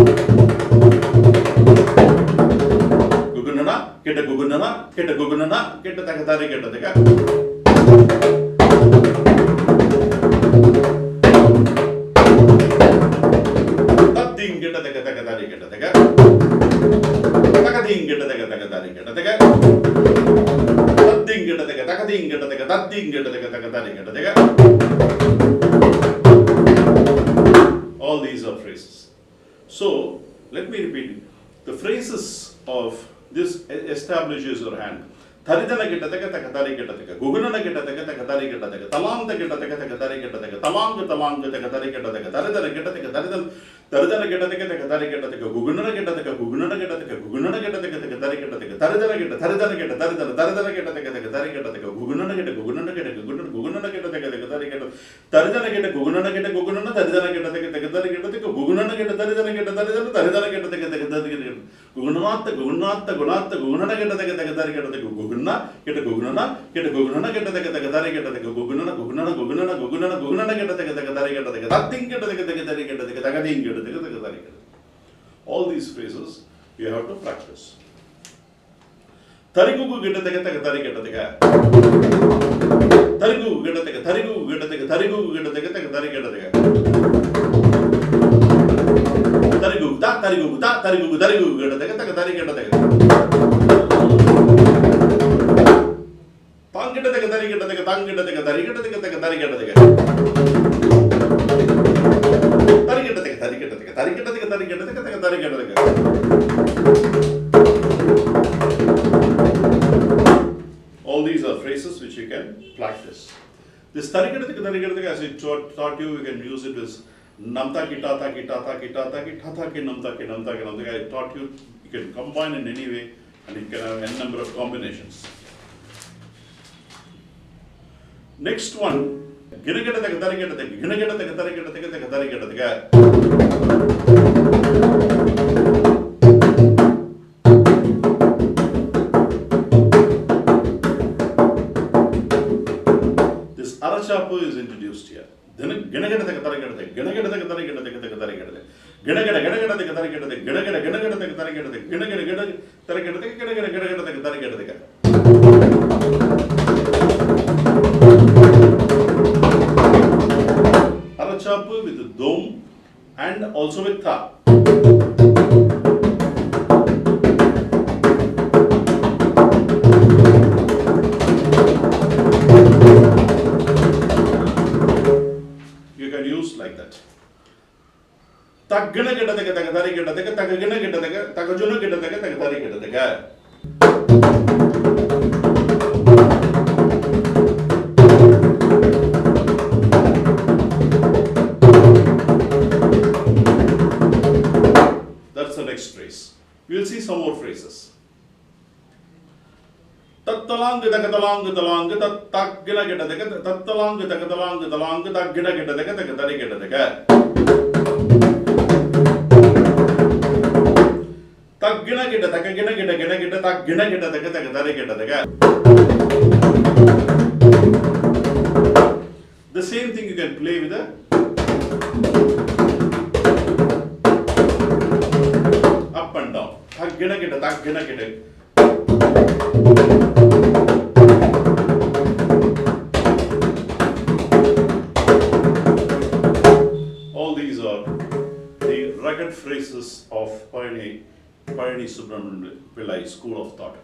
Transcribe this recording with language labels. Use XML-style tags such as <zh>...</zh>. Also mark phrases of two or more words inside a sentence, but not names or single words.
<en>Gugunana takatari kitataka. Tadding takatari kitataka. Takading takatari kitataka. All these are phrases. So, let me repeat it. The phrases of this establishes your hand. Taridana geta taka taka tari geta taka. Guguna geta taka taka tari geta taka. Talang geta taka taka tari geta taka. Talang taka tari geta taka. Taridana geta taka taridana geta taka taka tari geta taka. Guguna geta taka guguna geta taka. Guguna geta taka taka tari geta taka. Taridana geta taridana geta taka taka tari geta taka. Guguna geta guguna geta taka taka tari geta. Taridana geta guguna taridana geta taka taka tari geta taka. Guguna geta taridana geta taka taka tari geta. Guguna geta taka taka tari geta taka. Guguna geta guguna geta taka taka tari geta taka. Guguna geta taka taka tari geta taka. Tating geta taka taka tari geta taka. Tagading geta taka taka tari geta. All these phrases you have to practice. Tarigugu geta taka taka tari geta taka. Tarigugu geta taka tarigu geta taka tarigu geta taka taka tari geta taka. Tarigu geta taka taka tari geta taka. Tang geta taka tari geta taka tang geta taka tari geta taka taka tari geta taka. Tari geta taka tari geta taka tari geta taka tari geta taka tari geta taka. All these are phrases which you can practice. This tari geta taka as I taught you, you can use it as namta ki tata ki tata ki tata ki tata ki namta ki namta ki namta. I taught you, you can combine in any way and you can have n number of combinations. Next one, gina geta taka tari geta taka, gina geta taka tari geta taka taka tari geta taka. This arachapu is introduced here. Gina geta taka tari geta taka, gina geta taka tari geta taka taka tari geta taka. Gina geta taka tari geta taka, gina geta taka tari geta taka, gina geta tari geta taka, gina geta taka tari geta taka. Arachapu with the dom and also with tha. You can use like that. Taggana geta taka taka tari geta taka, tagagana geta taka, tagajuna geta taka taka tari geta taka. That's the next phrase. We will see some more phrases. Tattalang taka talang talang tat gina geta taka tattalang taka talang tat gina geta taka taka tari geta taka. Tak gina geta taka gina tak gina geta taka taka tari geta taka. The same thing you can play with a up and down. Tak gina geta. All these are the rugged phrases of Palani Subramaniam Pillai school of thought.</en>